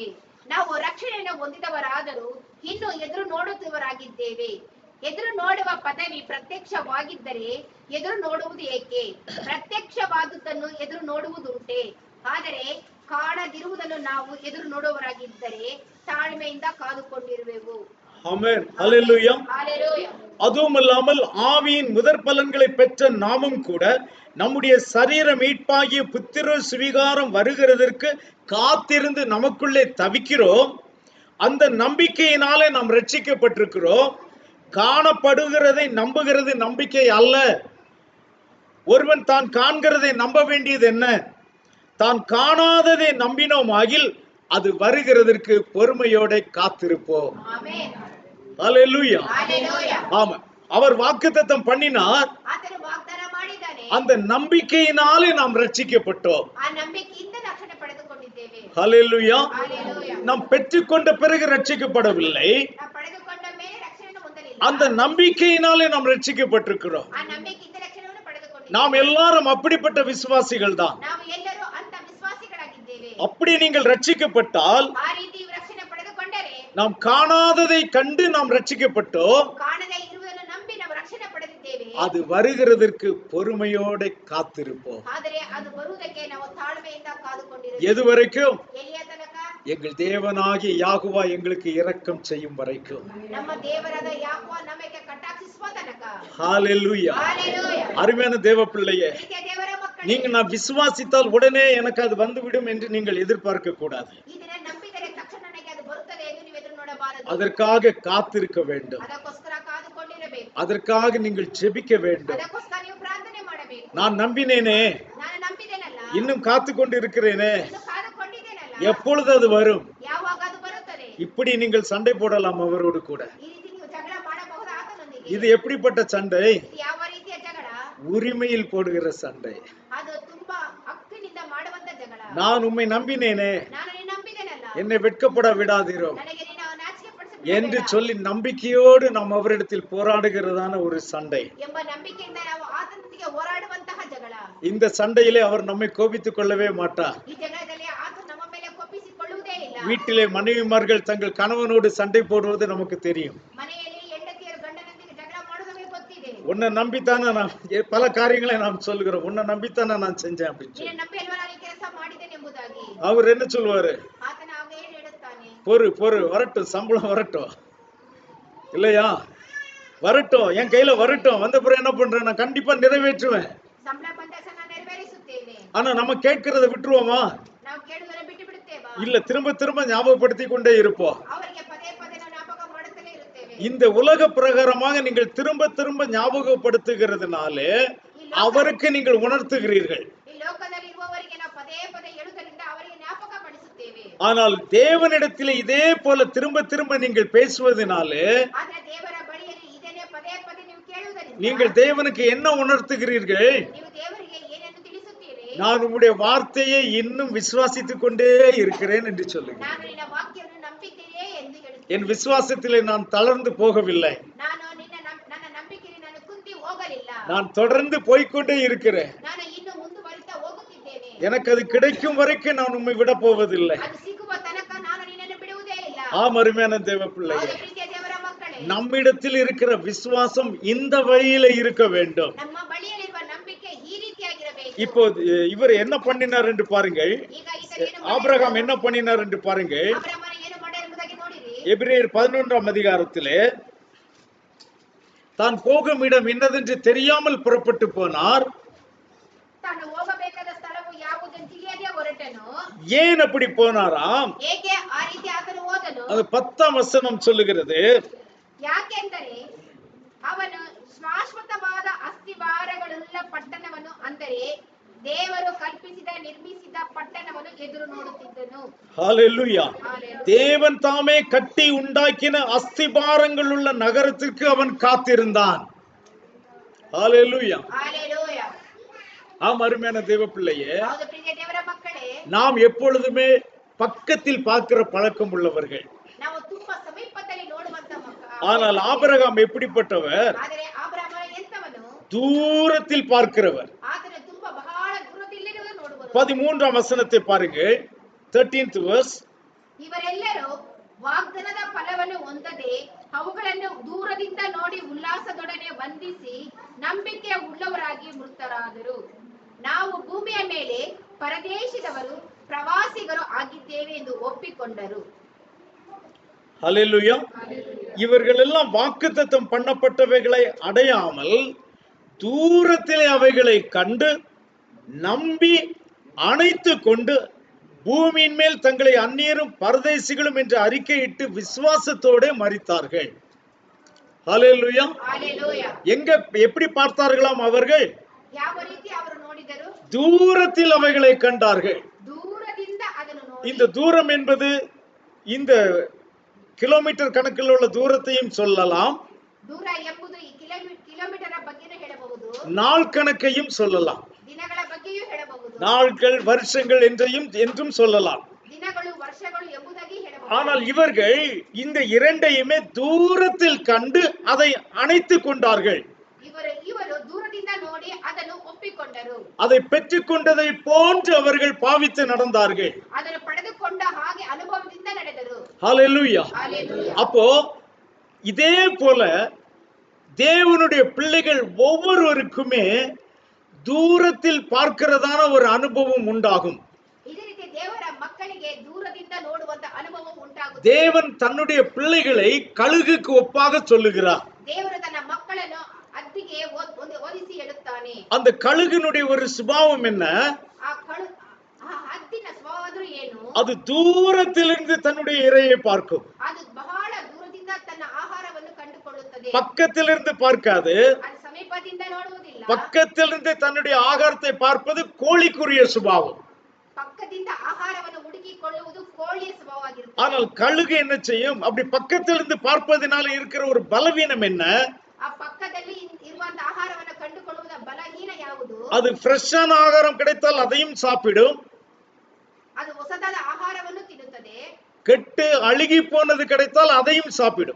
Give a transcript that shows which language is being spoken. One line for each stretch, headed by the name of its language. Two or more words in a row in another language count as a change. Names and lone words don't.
Kannada: ನಾವು ರಕ್ಷಣೆಯನ್ನು ಹೊಂದಿದವರಾದರೂ ಇನ್ನು ಎದುರು ನೋಡುತ್ತವರಾಗಿದ್ದೇವೆ. ಎದುರು ನೋಡುವ ಪದವಿ ಪ್ರತ್ಯಕ್ಷವಾಗಿದ್ದರೆ ಎದುರು ನೋಡುವುದು ಏಕೆ? ಪ್ರತ್ಯಕ್ಷವಾದುದನ್ನು ಎದುರು ನೋಡುವುದುಂಟೆ. ಆದರೆ ಕಾಣದಿರುವುದನ್ನು ನಾವು ಎದುರು ನೋಡುವವರಾಗಿದ್ದರೆ ತಾಳ್ಮೆಯಿಂದ ಕಾದುಕೊಂಡಿರುವೆವು.
Tamil: ஆமென். ஹalleluya. ஹalleluya. அதுவுமல்லாமல் ஆவியின் முதற் பலன்களை பெற்ற நாமும் கூட நம்முடைய சரீர மீட்பாகிய புத்திர சுவிகாரம் வருகிறதற்கு காத்திருந்து நமக்குள்ளே தவிக்கிறோம். அந்த நம்பிக்கையினாலே நாம் ரட்சிக்கப்பட்டிருக்கிறோம். காணப்படுகிறதை நம்புகிறது நம்பிக்கை அல்ல. ஒருவன் தான் காண்கிறதை நம்ப வேண்டியது என்ன? தான் காணாததை நம்பினோமாகில் அது வருகிறதற்கு பொறுமையோட காத்திருப்போம். ஆமென். ஹalleluya. ஹalleluya. ஆமா, அவர் வாக்குத்தத்தம் பண்ணினார்.
Kannada: ಆತನು ವಾಗ್ದಾನ ಮಾಡಿದ್ದಾನೆ.
Tamil: அந்த நம்பிக்கையினாலே நாம் ரட்சிக்கப்பட்டோம்.
Kannada: ಆ ನಂಬಿಕೆಯಿಂದ ರಕ್ಷಣೆ ಪಡೆದುಕೊಂಡಿದ್ದೇವೆ.
Tamil: ஹல்லேலூயா. ஹalleluya. நாம் பெற்றுக்கொண்ட பிறகு ரட்சிக்கப்படவில்லை,
Kannada: ನಾವು ಪಡೆದುಕೊಂಡ ಮೇಲೆ ರಕ್ಷಣೆಯನ್ನು ಹೊಂದಲಿಲ್ಲ.
Tamil: அந்த நம்பிக்கையினாலே நாம் ரட்சிக்கப்பட்டிருக்கிறோம்.
Kannada: ಆ ನಂಬಿಕೆಯಿಂದ ರಕ್ಷಣೆಯನ್ನು ಪಡೆದುಕೊಂಡಿದ್ದೇವೆ.
Tamil: நாம் எல்லாரும் அப்படிப்பட்ட விசுவாசிகள் தான்.
Kannada: ನಾವು ಎಲ್ಲರೂ ಅಂತ ವಿಶ್ವಾಸಿಗಳಾಗಿದ್ದೇವೆ.
Tamil: அப்படி நீங்கள் ரட்சிக்கப்பட்டால்,
Kannada: ಆ ರೀತಿ ರಕ್ಷಣೆ ಪಡೆದುಕೊಂಡರೆ
Tamil: நாம் காணாததை கண்டு நாம் ரட்சிக்கப்பட்டோம்,
Kannada: ಕಾಣದೇ ಇರುವುದನ್ನು ನಂಬಿ ನಾವು ರಕ್ಷಣೆ ಪಡೆದಿದ್ದೇವೆ.
Tamil: அது வருகிறதற்கு பொறுமையோட காத்திருப்போம்.
Kannada: ಆದರೆ ಅದು ಬರುವುದಕ್ಕೆ ನಾವು ತಾಳ್ಮೆಯಿಂದ ಕಾದುಕೊಂಡಿರುತ್ತೇವೆ.
Tamil: எது வரைக்கும்?
Kannada: ಎಲ್ಲಿಯ ತನಕ?
Tamil: எங்கள் தேவனாகிய யாகுவா எங்களுக்கு இரக்கம் செய்யும் வரைக்கும்.
Kannada: ನಮ್ಮ ದೇವರಾದ ಯಾಹೋವ ನಮಗೆ ಕಟಾಕ್ಷಿಸುವ ತನಕ.
Tamil: ஹalleluya. ஹalleluya. அருமையான தேவ பிள்ளையே,
Kannada: ಪ್ರೀತಿಯ ದೇವರ ಮಕ್ಕಳೇ,
Tamil: நீங்க நான் விசுவாசித்தால் உடனே எனக்கு அது வந்துவிடும் என்று நீங்கள் எதிர்பார்க்க கூடாது.
Kannada: ಇದನ್ನ ನಂಬಿದರೆ ತಕ್ಷಣ ನನಗೆ ಅದು ಬರುತ್ತದೆ ಎಂದು ನೀವು ಎದುರು ನೋಡಬಾರದು.
Tamil: அதற்காக காத்திருக்க வேண்டும்.
Kannada: ಅದಕ್ಕೋಸ್ಕರ ಕಾದುಕೊಂಡಿರಬೇಕು.
Tamil: அதற்காக நீங்கள் ஜெபிக்க வேண்டும்.
Kannada: ಅದಕ್ಕೋಸ್ಕರ ನೀವು ಪ್ರಾರ್ಥನೆ ಮಾಡಬೇಕು.
Tamil: நான் நம்பினேனே,
Kannada: ನಾನು ನಂಬಿದ್ದೇನಲ್ಲ,
Tamil: இன்னும் காத்து கொண்டு இருக்கிறேனே,
Kannada: ಇನ್ನು ಕಾದುಕೊಂಡಿದ್ದೇನಲ್ಲ,
Tamil: எப்பொழுது அது வரும்?
Kannada: ಯಾವಾಗ ಅದು ಬರುತ್ತದೆ?
Tamil: இப்படி நீங்கள் சண்டை போடலாம் அவரோடு கூட.
Kannada: ಈ ರೀತಿ ನೀವು ಜಗಳ ಮಾಡಬಹುದು ಆತನೊಂದಿಗೆ.
Tamil: இது எப்படிப்பட்ட சண்டை?
Kannada: ಇದು ಯಾವ ರೀತಿಯ ಜಗಳ?
Tamil: உரிமையில் போடுகிற சண்டை.
Kannada: ಅದು ತುಂಬಾ ಹಕ್ಕಿನಿಂದ ಮಾಡುವಂತ ಜಗಳ.
Tamil: நான் உம்மை நம்பினேனே,
Kannada: ನಾನು ನಿನ್ನ ನಂಬಿದ್ದೇನಲ್ಲ,
Tamil: என்னை வெட்கப்பட விடாதீரோ
Kannada: ನನಗೆ ನೀನು ನಾಚಿಕೆ
Tamil: என்று
Kannada: ಪಡಿಸಬೇಡ
Tamil: சொல்லி நம்பிக்கையோடு நாம் அவரிடத்தில் போராடுகிறதான ஒரு சண்டை.
Kannada: ಎಂಬ ನಂಬಿಕೆಯಿಂದ ನಾವು ಆತನೊಂದಿಗೆ ಹೋರಾಡುವಂತಹ ಜಗಳ.
Tamil: இந்த சண்டையிலே அவர் நம்மை கோபித்துக் கொள்ளவே மாட்டார்.
Kannada: ಈ ಜಗಳದಲ್ಲಿ ಆತ ನಮ್ಮ ಮೇಲೆ ಕೋಪಿಸಿಕೊಳ್ಳುವುದೇ ಇಲ್ಲ.
Tamil: வீட்டிலே மனைவிமார்கள் தங்கள் கணவனோடு சண்டை போடுவது நமக்கு தெரியும்.
Kannada: ಮನೆಯಲ್ಲಿ ಹೆಂಡತಿಯರು ಗಂಡನೊಂದಿಗೆ ಜಗಳ ಮಾಡೋದು ನಮಗೆ ಗೊತ್ತಿದೆ.
Tamil: உன்னை நம்பித்தானே நான் பல காரியங்களை நாம் சொல்கிறோம், உன்னை நம்பித்தானே நான் செஞ்சேன் அப்படின்னு
Kannada: ನಿನ್ನ
Tamil: சொல்லி.
Kannada: ನಂಬಿ ಅಲ್ವಾ ನಾನು ಈ ಕೆಲಸ ಮಾಡಿದ್ದೇನೆ ಎಂಬುದಾಗಿ.
Tamil: அவர் என்ன சொல்லுவாரு?
Kannada: ಆತನ ಆಗ ಏನು ಹೇಳುತ್ತಾನೆ?
Tamil: பொறு வரட்டும், சம்பளம் வரட்டும், இல்லையா, வரட்டும், என் கையில வரட்டும், வந்த பிறகு என்ன பண்றேன், நான் கண்டிப்பா நிறைவேற்றுவேன்.
Kannada: ಸಂಬಳ ಬಂದ ತಕ್ಷಣ ನಾನು ನೆರವೇರಿಸುತ್ತೇನೆ.
Tamil: ஆனா நம்ம கேட்கிறத விட்டுருவோமா?
Kannada: ನಾವು ಕೇಳುವುದನ್ನು ಬಿಟ್ಟು ಬಿಡುತ್ತೇವಾ?
Tamil: இல்ல, திரும்ப திரும்ப ஞாபகப்படுத்தி கொண்டே இருப்போம்.
Kannada: ಅವರಿಗೆ ಪದೇ ಪದೇ ನಾವು ಜ್ಞಾಪಕ ಮಾಡುತ್ತಲೇ ಇರುತ್ತೇವೆ.
Tamil: இந்த உலக பிரகாரமாக நீங்கள் திரும்ப திரும்ப ஞாபகப்படுத்துகிறதுனாலே அவருக்கு நீங்கள் உணர்த்துகிறீர்கள்.
Kannada: ಈ ಲೋಕದಲ್ಲಿ ಇರುವವರಿಗೆ ನಾವು ಪದೇ ಪದೇ ಹೇಳುವುದರಿಂದ ಅವರಿಗೆ ಜ್ಞಾಪಕ ಪಡಿಸುತ್ತೇವೆ.
Tamil: ஆனால் தேவனிடத்திலே இதே போல திரும்ப திரும்ப நீங்கள் பேசுவதனாலே
Kannada: ಆದ್ರೆ ದೇವರ ಬಳಿಯಲ್ಲಿ ಇದನ್ನೇ ಪದೇ ಪದೇ ನೀವು ಕೇಳುವುದರಿಂದ
Tamil: நீங்கள் தேவனுக்கு என்ன உணர்த்துகிறீர்கள்?
Kannada: ನೀವು ದೇವರಿಗೆ ಏನನ್ನು ತಿಳಿಸುತ್ತೀರಿ?
Tamil: நான் உம்முடைய வார்த்தையை இன்னும் விசுவாசித்துக் கொண்டே இருக்கிறேன் என்று சொல்லுங்க.
Kannada: ನಾನು ನಿನ್ನ ವಾಕ್ಯವನ್ನು ನಂಬಿದ್ದೇನೆ ಎಂದು ಹೇಳುತ್ತೇನೆ.
Tamil: என் விசுவாசத்திலே நான் தளர்ந்து போகவில்லை,
Kannada: ನಾನು ನನ್ನ ನಂಬಿಕೆಯಲ್ಲಿ ನಾನು ಕುಂದಿ ಹೋಗಲಿಲ್ಲ.
Tamil: நான் தொடர்ந்து போய்க்கொண்டே இருக்கிறேன்.
Kannada: ನಾನು ಇನ್ನು ಮುಂದುವರಿತಾ ಹೋಗುತ್ತಿದ್ದೇನೆ.
Tamil: எனக்கு அது கிடைக்கும் வரைக்கும் நான் உம்மை விட போவதில்லை.
Kannada: ಅದು ಸಿಗುವ ತನಕ ನಾನು ನಿನ್ನನ್ನು ಬಿಡುವುದೇ ಇಲ್ಲ.
Tamil: அருமையான தேவ பிள்ளையே,
Kannada: ಹೌದು ಪ್ರೀತಿಯ ದೇವರ ಮಕ್ಕಳೇ,
Tamil: நம்மிடத்தில் இருக்கிற விசுவாசம் இந்த வழியில இருக்க வேண்டும்.
Kannada: ನಮ್ಮ ಬಳಿಯಲ್ಲಿರುವ ನಂಬಿಕೆ ಈ ರೀತಿಯಾಗಿರಬೇಕು.
Tamil: இப்போ இவர் என்ன பண்ணினார் என்று பாருங்கள்.
Kannada: ಈಗ ಈತ ಏನು
Tamil: ஆபிரகாம் என்ன பண்ணினார் என்று பாருங்கள்.
Kannada: ಅಬ್ರಹಾಮನು ಏನು ಮಾಡಿದ ಎಂಬುದಾಗಿ ನೋಡಿರಿ.
Tamil: எபிரேயர் 11ஆம் அதிகாரத்திலே தான் போகும் இடம் என்னதென்று தெரியாமல் புறப்பட்டு போனார்.
Kannada: ತಾನು ಹೋಗಬೇಕಾದ ಸ್ಥಳವು ಯಾವುದೆಂದು ತಿಳಿಯದೆ ಹೊರಟನು.
Tamil: ஏன் அப்படி போனாராம்?
Kannada: ಏಕೆ ಆ ರೀತಿ ಆತನು ಹೋದನು?
Tamil: அது 10ஆம் வசனம் சொல்லுகிறது.
Kannada: ಯಾಕೆಂದರೆ ಅವನು ಶಾಶ್ವತವಾದ ಅಸ್ತಿವಾರಗಳುಳ್ಳ ಪಟ್ಟಣವನ್ನು, ಅಂದರೆ ದೇವರು ಕಲ್ಪಿಸಿದ ನಿರ್ಮಿಸಿದ ಪಟ್ಟಣವನ್ನು ಎದುರು ನೋಡುತ್ತಿದ್ದನು.
Tamil: ஹalleluya.
Kannada: ಹಾಲೆಲೂಯಾ.
Tamil: தேவன் தாமே கட்டி உண்டாக்கின அஸ்திபாரங்கள் உள்ள நகரத்திற்கு அவன் காத்திருந்தான். ஹalleluya.
Kannada: ಹಾಲೆಲೂಯಾ.
Tamil: அருமையான தேவ பிள்ளையே,
Kannada: ಹೌದು ಪ್ರೀತಿಯ ದೇವರ ಮಕ್ಕಳೇ,
Tamil: நாம் எப்பொழுதுமே பக்கத்தில் பார்க்கிற பழக்கம் உள்ளவர்கள்.
Kannada: ನಾವು ತುಂಬಾ ಸಮೀಪದಲ್ಲಿ ನೋಡುವಂತ
Tamil: ஆனால் ஆபிரகாம் எப்படிப்பட்டவர்?
Kannada: ಆದರೆ ಅಬ್ರಹಾಮನು ಎಂತವನು?
Tamil: தூரத்தில் பார்க்கிறவர்.
Kannada: ಆತನು ತುಂಬಾ ಬಹಳ ದೂರದಲ್ಲಿರುವುದು ನೋಡುವರು.
Tamil: 13ஆம் வசனத்தை பாருங்க.
English: 13th verse.
Kannada: ಇವರೆಲ್ಲರೂ ವಾಗ್ದಾನದ ಫಲವನ್ನು ಹೊಂದದೆ ಅವುಗಳನ್ನು ದೂರದಿಂದ ನೋಡಿ ಉಲ್ಲಾಸದೊಡನೆ ವಂದಿಸಿ ನಂಬಿಕೆ ಉಳ್ಳವರಾಗಿ ಮೃತರಾದರು. ನಾವು ಭೂಮಿಯ ಮೇಲೆ ಪರದೇಶದವರು ಪ್ರವಾಸಿಗರು ಆಗಿದ್ದೇವೆ ಎಂದು ಒಪ್ಪಿಕೊಂಡರು.
Tamil: ஹalleluya. இவர்கள் எல்லாம் வாக்குத்தத்தம் பண்ணப்பட்டவைகளை அடையாமல் தூரத்திலே அவைகளை கண்டு நம்பி அணைத்து கொண்டு பூமியின் மேல் தங்களை அந்நியரும் பரதேசிகளும் என்று அறிக்கையிட்டு விசுவாசத்தோடு மரித்தார்கள். ஹalleluya.
Kannada: ಹಾಲೆಲೂಯಾ.
Tamil: எங்க எப்படி பார்த்தார்களாம் அவர்கள்?
Kannada: ಯಾವ ರೀತಿ ಅವರು ನೋಡಿದರು?
Tamil: தூரத்தில் அவைகளை கண்டார்கள்.
Kannada: ದೂರದಿಂದ ಅದನ್ನು ನೋಡಿ.
Tamil: இந்த தூரம் என்பது இந்த கிலோமீட்டர் கணக்கில் உள்ள தூரத்தையும் சொல்லலாம்,
Kannada: ದೂರ ಎಂಬುದು ಈ ಕಿಲೋಮೀಟರ್ ಬಗ್ಗೆನೂ ಹೇಳಬಹುದು,
Tamil: நாள் கணக்கையும் சொல்லலாம்,
Kannada: ದಿನಗಳ ಬಗ್ಗೆಯೂ ಹೇಳಬಹುದು,
Tamil: நாட்கள் வருஷங்கள் என்றும் சொல்லலாம்.
Kannada: ದಿನ ದಿನಗಳು ವರ್ಷಗಳು ಎಂಬುದಾಗಿ ಹೇಳಬಹುದು.
Tamil: ஆனால் இவர்கள் இந்த இரண்டையுமே தூரத்தில் கண்டு அதை அணைத்துக் கொண்டார்கள்.
Kannada: ಇವರು ದೂರದಿಂದ ನೋಡಿ ಅದನ್ನು ಒಪ್ಪಿಕೊಂಡರು.
Tamil: அதை பெற்றுக்கொண்டதை போன்று அவர்கள் பாவித்து நடந்தார்கள்.
Kannada: ಅದನ್ನು ಪಡೆದುಕೊಂಡ ಹಾಗೆ ಅನುಭವದಿಂದ ನಡೆದರು.
Tamil: ஹalleluya. அப்போ இதே போல தேவனுடைய பிள்ளைகள் ஒவ்வொருவருக்குமே தூரத்தில் பார்க்கிறதான ஒரு அனுபவம் உண்டாகும்.
Kannada: ಇದೇ ರೀತಿ ದೇವರ ಮಕ್ಕಳಿಗೆ ದೂರದಿಂದ ನೋಡುವಂತ ಅನುಭವ ಉಂಟಾಗುತ್ತದೆ.
Tamil: தேவன் தன்னுடைய பிள்ளைகளை கழுகுக்கு ஒப்பாக சொல்லுகிறார்.
Kannada: ದೇವರು ತನ್ನ ಮಕ್ಕಳನ್ನು ಹದ್ದಿಗೆ ಹೋಲಿಸಿ ಹೇಳುತ್ತಾನೆ.
Tamil: அந்த கழுகினுடைய ஒரு சுபாவம் என்ன?
Kannada: ಆ ಹದ್ದಿನ ಸ್ವಭಾವ ಏನು?
Tamil: அது தூரத்திலிருந்து தன்னுடைய இரையை பார்க்கும்.
Kannada: ಅದು ಬಹಳ ದೂರದಿಂದ ತನ್ನ ಆಹಾರವನ್ನು ಕಂಡುಕೊಳ್ಳುತ್ತದೆ.
Tamil: பக்கத்திலிருந்து பார்க்காது.
Kannada: ಅದು ಸಮೀಪದಿಂದ ನೋಡುವುದಿಲ್ಲ.
Tamil: பக்கத்திலிருந்து தன்னுடைய ஆகாரத்தை பார்ப்பது கோழிக்குரிய சுபாவம்.
Kannada: பக்கದಿಂದ ಆಹಾರವನ್ನು ಹುಡುಕಿಕೊಳ್ಳುವುದು ಕೋಳಿಯ ಸ್ವಭಾವವಾಗಿರುತ್ತದೆ.
Tamil: ஆனால் கழுகு என்ன செய்யும்? அப்படி பக்கத்திலிருந்து பார்ப்பதனால இருக்கிற ஒரு பலவீனம் என்ன?
Kannada: ಆ ಪಕ್ಕದಲ್ಲಿ ಇರುವಂತ ಆಹಾರವನ್ನು ಕಂಡುಕೊಳ್ಳುವುದ ಬಲಹೀನ ಯಾವುದು?
Tamil: அது ஃப்ரெஷ்ஷான ஆகாரம் கிடைத்தால் அதையும் சாப்பிடும்.
Kannada: ಅದು ಹೊಸದಾದ ಆಹಾರವನ್ನು ತಿನ್ನುತ್ತದೆ.
Tamil: கெட்டு அழுகி போனது கிடைத்தால் அதையும் சாப்பிடும்.